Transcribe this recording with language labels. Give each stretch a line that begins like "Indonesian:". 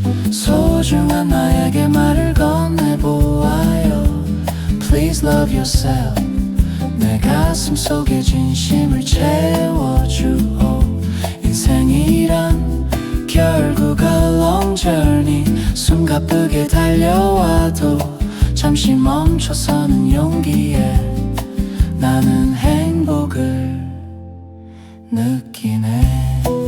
Korean: 소중한 나에게 말을 건네보아요.
English: Please love yourself.
Korean: 내 가슴 속에 진심을 채워주오. 인생이란 결국
English: a long journey.
Korean: 숨 가쁘게 달려와도 잠시 멈춰서는 용기에 나는 행복을 느끼네.